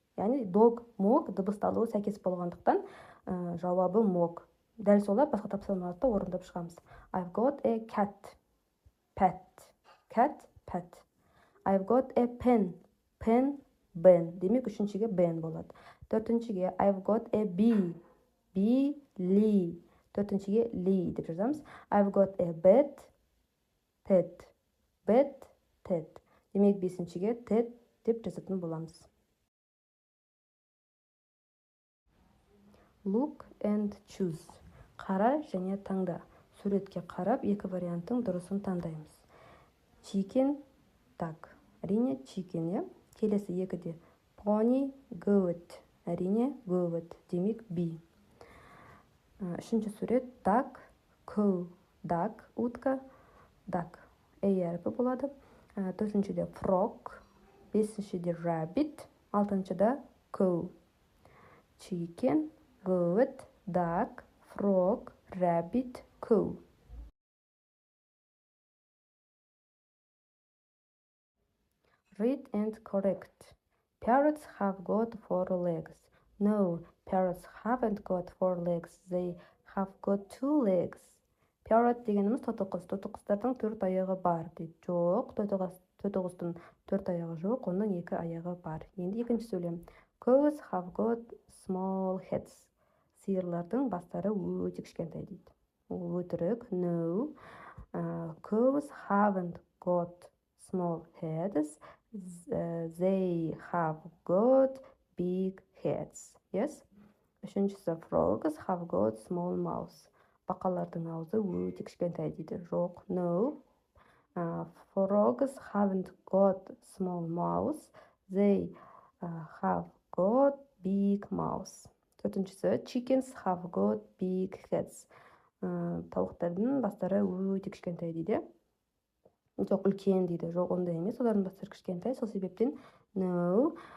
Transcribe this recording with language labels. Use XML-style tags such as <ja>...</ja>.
<kk>Яғни dog, Mog дыбысталуы сәйкес болғандықтан жауабы Mog. Дәл солай басқа тапсырмаларды орындап шығамыз.</kk> <en>I've got a cat, Pat. Cat, Pat. I've got a pen, pen, Ben.</en> <kk>Демек, 3-шіге Ben болады. 4-шіге</kk> <en>I've got a bee, bee, Lee.</en> <kk>4-шіге Lee деп жазамыз.</kk> <en>I've got a bed, Ted, bed, Ted.</en> <kk>Демек, 5-шіге Ted деп жазатын боламыз.</kk> <en>Look and choose.</en> <kk>Қара және таңда. Суретке қарап, екі варианттың дұрысын таңдаймыз.</kk> <en>Chicken, duck.</en> <kk>Әрине, chicken, Келесі 2-де</kk> <en>pony, goat.</en> <kk>Әрине, goat. Демек, B. 3-ші сурет</kk> <en>duck, cow. Duck, утка, duck.</en> <kk>A әріпі болады. 4-шіде frog, 5-шіде rabbit, 6-шіде cow.</kk> <en>Chicken, goat, duck, frog, rabbit, cow. Read and correct. Parrots have got 4 legs. No, parrots haven't got 4 legs. They have got 2 legs.</en> <kk>Parrot дегеніміз тотықұс. Тотықұстардың 4 аяғы бар дейді. Жоқ, тотықұстың 4 аяғы жоқ, оның 2 аяғы бар. Енді екінші сөйлем.</kk> <en>Cows have got small heads.</en> <kk>Сиырлардың бастары өте кішкентай дейді. Өтірік.</kk> <en>No, cows haven't got small heads. They have got big heads. Yes? Үшіншісі, frogs have got small mouths.</en> <kk>бақалардың аузы өте кішкентай дейді. Жоқ, no.</kk> <en>Frogs haven't got small mouths, they have got big mouths. Төртіншісі, chickens have got big heads.</en> <kk>Тауықтардың бастары өте кішкентай дейді. Жоқ, үлкен дейді. Жоқ, ондай емес, олардың бастары кішкентай. Сол себептен no.</kk>